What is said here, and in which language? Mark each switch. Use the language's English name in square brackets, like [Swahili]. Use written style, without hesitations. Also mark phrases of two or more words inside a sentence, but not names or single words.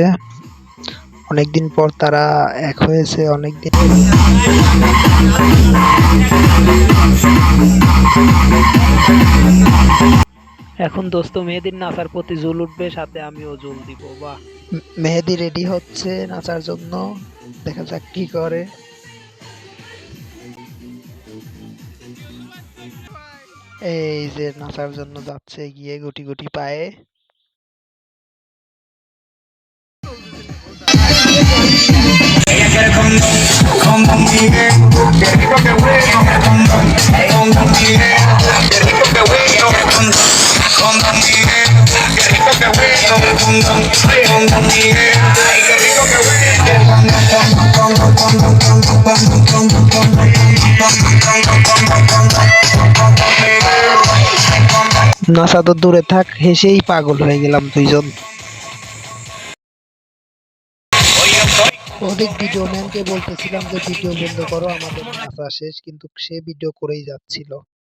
[Bangla] অনেকদিন পর তারা এক হয়েছে, অনেকদিন এখন দোস্ত মেহেদির নাচার প্রতি ঝুল উঠবে, সাথে আমিও ঝুল দিব। বাহ, মেহেদি রেডি হচ্ছে নাচার জন্য, দেখা যাক কি করে। এই যে নাচার জন্য যাচ্ছে, গিয়ে গুটি গুটি পায়ে। [Spanish] Ella quiere con Miguel, qué rico que bueno, con Miguel, qué rico que bueno, con Miguel, qué rico que bueno, con Miguel, ay, qué rico que [Bangla] নাচা তো দূরে থাক, হেসেই পাগল হয়ে গেলাম দুইজন। অনেক ভিডিও ম্যানকে বলতেছিলাম যে ভিডিও বন্ধ করো, আমাদের নাচা শেষ, কিন্তু সে ভিডিও করেই যাচ্ছিল।